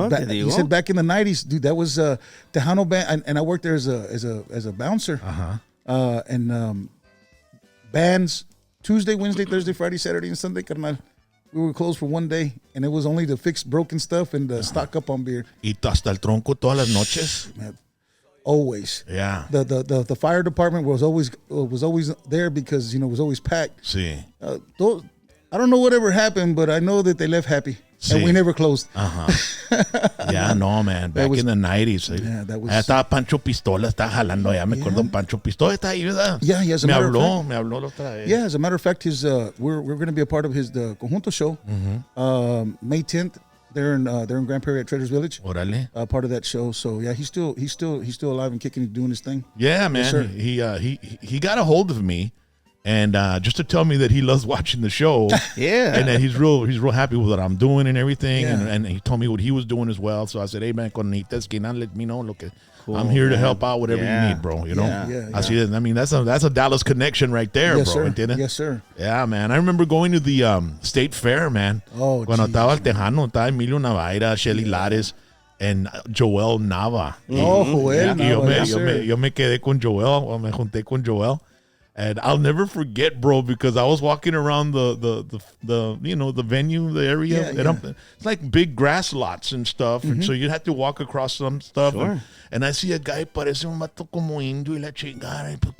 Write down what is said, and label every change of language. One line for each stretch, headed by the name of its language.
English: You said back in the 90s, dude, that was Tejano band, and I worked there as a bouncer. And bands, Tuesday, Wednesday, Thursday, Friday, Saturday, and Sunday, carnal, we were closed for one day, and it was only to fix broken stuff and stock up on beer.
Spanish: Y hasta el tronco todas las noches.
English: Always. Yeah. The fire department was always there because, you know, it was always packed.
Spanish: Sí.
English: I don't know whatever happened, but I know that they left happy.
Spanish: Sí.
English: And we never closed. Yeah, no, man. Back in the 90s. Yeah, that was.
Spanish: Estaba Pancho Pistola, estaba jalando allá. Me acuerdo, Pancho Pistola está ahí, ¿verdad?
English: Yeah, as a matter of fact.
Spanish: Me habló la otra vez.
English: Yeah, as a matter of fact, we're going to be a part of his Conjunto show. May 10th. They're in Grand Prairie at Traders Village.
Spanish: Órale.
English: Part of that show. So yeah, he's still alive and kicking and doing his thing. Yeah, man. Yes, he got a hold of me, and just to tell me that he loves watching the show. Yeah. And that he's real happy with what I'm doing and everything. Yeah. And he told me what he was doing as well. So I said, hey man,
Spanish: cuando necesites que
English: let me know. Cool, I'm here to help out whatever you need, bro. You know. Yeah. I see that. I mean, that's a Dallas connection right there, yes, bro. Sir.
Spanish: ¿Entiendes?
English: Yes, sir. Yeah, man. I remember going to the State Fair, man. Oh,
Spanish: cuando estaba el Tejano, estaba Emilio Navaira, Shelly Lares, and Joel Nava.
English: Oh, Joel
Spanish: Nava. Yo me quedé con Joel, o me junté con Joel.
English: And I'll never forget, bro, because I was walking around the you know, the venue, the area. Yeah. It's like big grass lots and stuff. And so you have to walk across some stuff. Sure. And I see a guy,
Spanish: parece un vato como indio y la chingada.